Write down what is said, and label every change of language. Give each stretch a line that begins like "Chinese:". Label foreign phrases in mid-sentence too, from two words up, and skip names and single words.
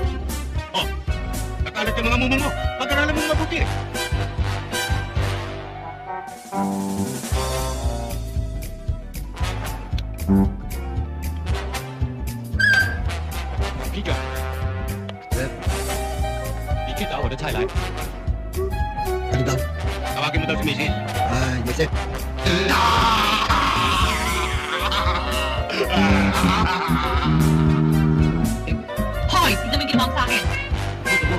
Filipino: Nakalat yung mga mumo mo. Pag-aralan mong mabuti. Pika. Sir?
Chinese: 你记得我的菜来。
Filipino: Ano daw? Tawagin mo daw si Mrs.
English: Yes sir.
Filipino: Hoy! Tignan mo yung ginawa mo sa akin. Ito po.